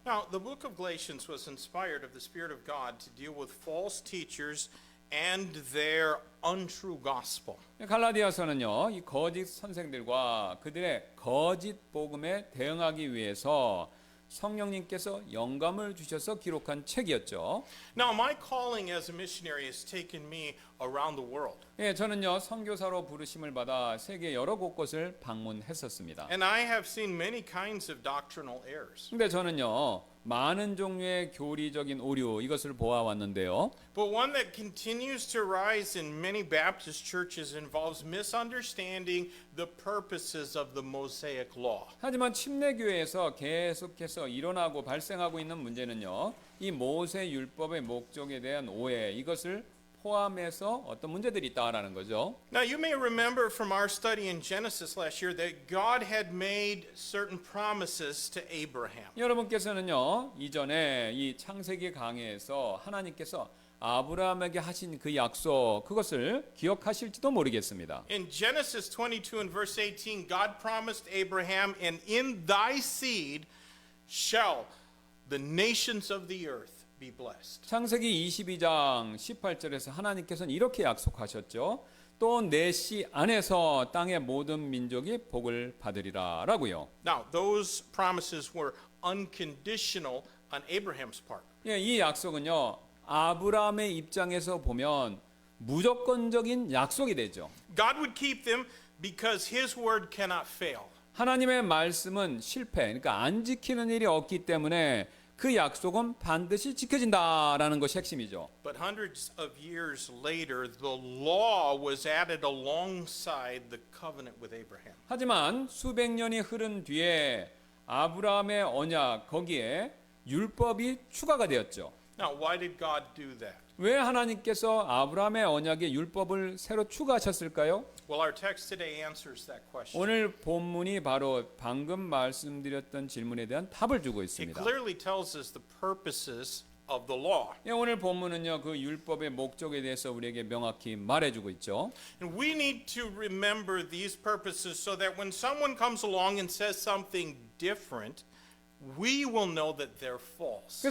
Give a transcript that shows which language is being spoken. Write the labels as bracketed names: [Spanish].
[English] Now, the book of Galatians was inspired of the Spirit of God to deal with false teachers and their untrue gospel. [Korean] 갈라디아서는요, 이 거짓 선생들과 그들의 거짓 복음에 대응하기 위해서 성령님께서 영감을 주셔서 기록한 책이었죠. [English] Now, my calling as a missionary has taken me around the world. [Korean] 예, 저는요 선교사로 부르심을 받아 세계 여러 곳곳을 방문했었습니다. [English] And I have seen many kinds of doctrinal errors. [Korean] 근데 저는요 많은 종류의 교리적인 오류 이것을 보아왔는데요. [English] But one that continues to rise in many Baptist churches involves misunderstanding the purposes of the Mosaic Law. [Korean] 하지만 침례교회에서 계속해서 일어나고 발생하고 있는 문제는요. 이 모세 율법의 목적에 대한 오해 이것을 포함해서 어떤 문제들이 있다라는 거죠. [English] Now, you may remember from our study in Genesis last year that God had made certain promises to Abraham. [Korean] 여러분께서는요, 이전에 이 창세기 강해에서 하나님께서 아브라함에게 하신 그 약속, 그것을 기억하실지도 모르겠습니다. [English] In Genesis 22 and verse 18, God promised Abraham, and in thy seed shall the nations of the earth be blessed. [Korean] 창세기 22장 18절에서 하나님께서는 이렇게 약속하셨죠. 또 내 씨 안에서 땅의 모든 민족이 복을 받으리라 라고요. [English] Now, those promises were unconditional on Abraham's part. [Korean] 예, 이 약속은요, 아브라함의 입장에서 보면 무조건적인 약속이 되죠. [English] God would keep them because his word cannot fail. [Korean] 하나님의 말씀은 실패, 그러니까 안 지키는 일이 없기 때문에 그 약속은 반드시 지켜진다라는 것이 핵심이죠. [English] But hundreds of years later, the law was added alongside the covenant with Abraham. [Korean] 하지만 수백 년이 흐른 뒤에 아브라함의 언약 거기에 율법이 추가가 되었죠. [English] Now, why did God do that? [Korean] 왜 하나님께서 아브라함의 언약에 율법을 새로 추가하셨을까요? [English] Well, our text today answers that question. [Korean] 오늘 본문이 바로 방금 말씀드렸던 질문에 대한 답을 주고 [English] It [Korean] 있습니다. [English] clearly tells us the purposes of the law. [Korean] 예, 오늘 본문은요, 그 율법의 목적에 대해서 우리에게 명확히 말해주고 있죠. [English] And we need to remember these purposes so that when someone comes along and says something different, we will know that they're false.